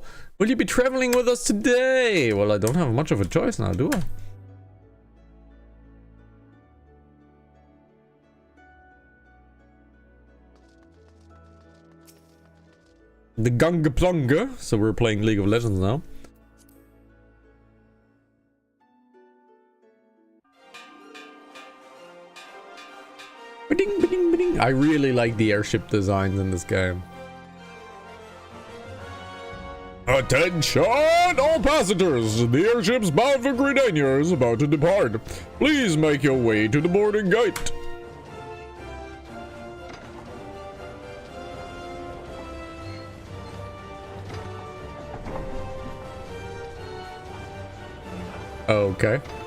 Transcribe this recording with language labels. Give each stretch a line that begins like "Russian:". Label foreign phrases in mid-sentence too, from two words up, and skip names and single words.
English: Will you be traveling with us today? Well, I don't have much of a choice now, do I? The Gunga Plunga. So we're playing League of Legends now. Ba-ding, ba-ding, ba-ding. I really like the airship designs in this game. Attention all passengers! The airship's bound for Gridania is about to depart. Please make your way to the boarding gate. Okay.